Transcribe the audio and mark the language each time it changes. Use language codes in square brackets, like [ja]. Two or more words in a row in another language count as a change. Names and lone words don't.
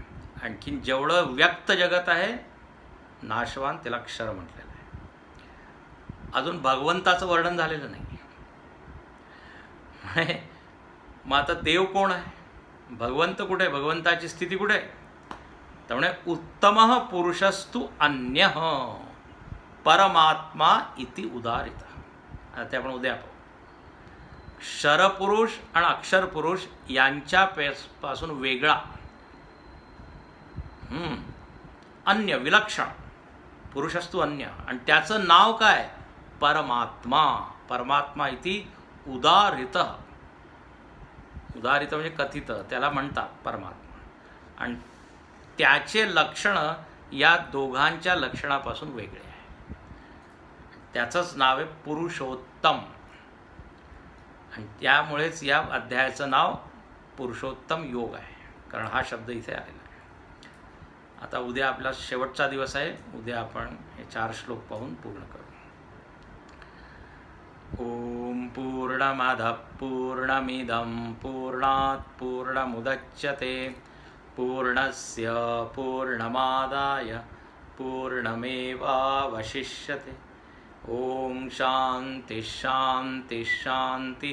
[mr] आणखीन जेवढं व्यक्त जगत आहे नाशवान त्याला अक्षर म्हटलेलं आहे. अजून भगवंताचं वर्णन झालेलं नाही. मग आता देव कोण आहे? भगवंत कुठे? भगवंताची स्थिती कुठे? त्यामुळे [sa] उत्तम पुरुषस्तु अन्य परमात्मा इति उदारित. [mr] ते आपण उद्या पाहू. क्षरपुरुष आणि अक्षरपुरुष यांच्यापासून वेगळा, अन्य, विलक्षण [sa] पुरुषस्तु अन्य, [mr] आणि त्याचं नाव काय? [sa] परमात्मा. परमात्मा इति उदारित. [mr] उदारित म्हणजे कथित, त्याला म्हणतात परमात्मा. आणि त्याचे लक्षण या दोघांच्या लक्षणापासून वेगळे आहे. त्याचंच नाव आहे पुरुषोत्तम. आणि त्यामुळेच या अध्यायाचं नाव पुरुषोत्तम योग आहे, कारण हा शब्द इथे आलेला आहे. आता उद्या आपला शेवटचा दिवस आहे. उद्या आपण हे 4 श्लोक पाहून पूर्ण करू. [sa] ओम पूर्णमदः पूर्णमिदं पूर्णात् पूर्णमुदच्यते पूर्णस्य पूर्णमादाय पूर्णमेवावशिष्यते. ओम शांति शांति शांति.